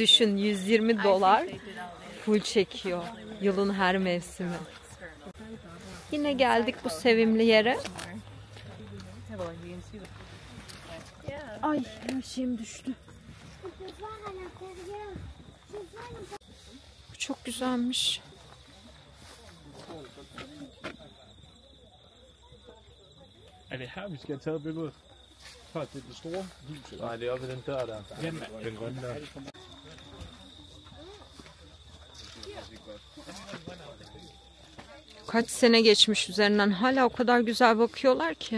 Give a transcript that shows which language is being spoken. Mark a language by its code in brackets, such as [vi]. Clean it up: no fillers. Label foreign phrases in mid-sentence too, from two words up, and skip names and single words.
[tr] Düşün, $120 full çekiyor yılın her mevsimi. Yine geldik bu sevimli yere. Ay her şeyim düştü. Bu çok güzelmiş. [da] Er det her, vi skal have taget billedet? Før til det store hus? Nej, det er oppe i den dør der. Den grønne der. [tr] Kaç sene geçmiş üzerinden. Hala o kadar güzel bakıyorlar ki.